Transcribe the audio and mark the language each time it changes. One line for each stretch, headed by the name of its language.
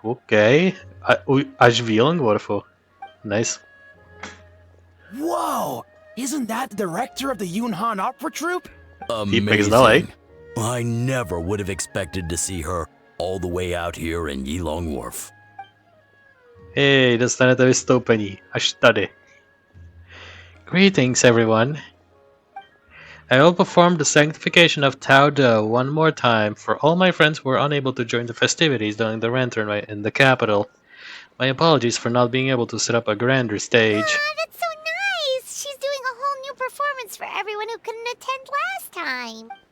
English: Okay. Ashviling waterfall. Nice. Whoa! Isn't that the director of the Yunhan Opera Troupe? Amazing. I never would have expected to see her all the way out here in Yilong Wharf.
Czech: Hey, dostanete vystoupení. Až tady.
English: Greetings, everyone. I will perform the sanctification of Tao Do one more time for all my friends who were unable to join the festivities during the Lantern Rite in the capital. My apologies for not being able to set up a grander stage. Ah, that's so nice! She's doing a whole new performance for everyone who couldn't attend last time.